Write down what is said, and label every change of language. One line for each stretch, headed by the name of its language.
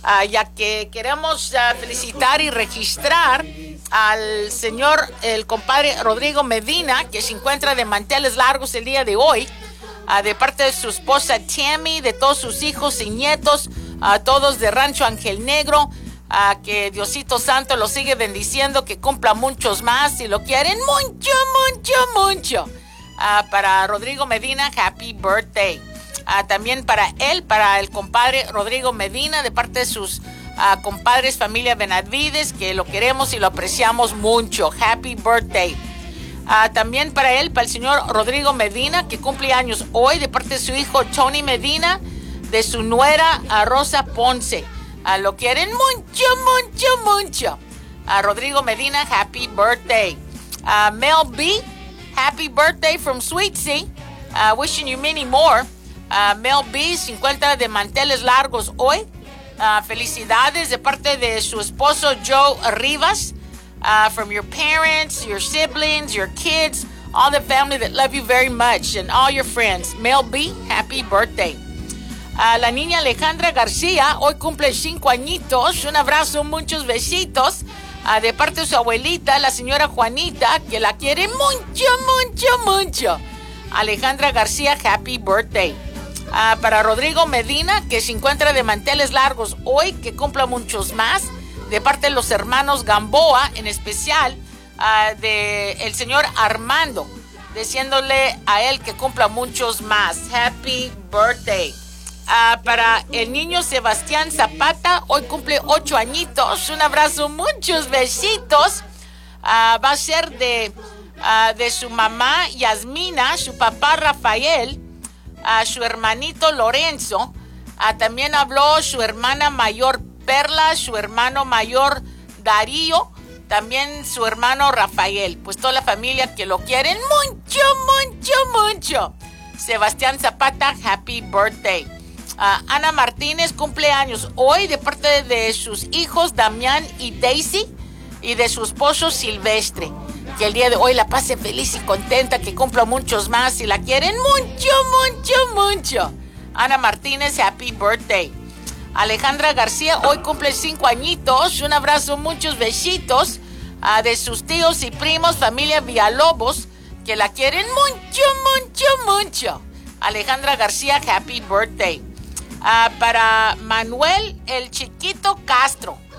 Spanish: Ya que queremos felicitar y registrar al señor, el compadre Rodrigo Medina, que se encuentra de manteles largos el día de hoy, de parte de su esposa Tammy, de todos sus hijos y nietos, todos de Rancho Ángel Negro, a que Diosito Santo lo sigue bendiciendo, que cumpla muchos más, si lo quieren mucho, mucho, mucho.
English: Para Rodrigo Medina, happy birthday.
Spanish: También para él, para el compadre Rodrigo Medina, de parte de sus compadres, familia Benavides, que lo queremos y lo apreciamos mucho.
English: Happy birthday.
Spanish: También para él, para el señor Rodrigo Medina, que cumple años hoy, de parte de su hijo Tony Medina, de su nuera Rosa Ponce. Lo quieren mucho, mucho, mucho.
English: Rodrigo Medina, happy birthday. Mel B, happy birthday from Sweetsie. Wishing you many more.
Spanish: Mel B, 50 de manteles largos hoy. Felicidades de parte de su esposo Joe Rivas.
English: From your parents, your siblings, your kids, all the family that love you very much, and all your friends. Mel B, happy birthday.
Spanish: La niña Alejandra García, hoy cumple 5 añitos. Un abrazo, muchos besitos. De parte de su abuelita, la señora Juanita, que la quiere mucho, mucho, mucho. Alejandra García,
English: happy birthday.
Spanish: Para Rodrigo Medina, que se encuentra de manteles largos hoy, que cumpla muchos más. De parte de los hermanos Gamboa, en especial, de el señor Armando, diciéndole a él que cumpla muchos más.
English: Happy birthday.
Spanish: Para el niño Sebastián Zapata, hoy cumple 8 añitos. Un abrazo, muchos besitos. Va a ser de su mamá Yasmina, su papá Rafael, su hermanito Lorenzo. También habló su hermana mayor Perla, su hermano mayor Darío, también su hermano Rafael. Pues toda la familia que lo quieren mucho, mucho, mucho.
English: Sebastián Zapata, happy birthday.
Spanish: Ana Martínez cumple años hoy de parte de sus hijos Damián y Daisy y de su esposo Silvestre, que el día de hoy la pase feliz y contenta, que cumpla muchos más y la quieren mucho, mucho, mucho.
English: Ana Martínez, happy birthday.
Spanish: Alejandra García, hoy cumple 5 añitos, un abrazo, muchos besitos de sus tíos y primos, familia Villalobos, que la quieren mucho, mucho, mucho. Alejandra García,
English: happy birthday.
Spanish: Para Manuel, el chiquito Castro.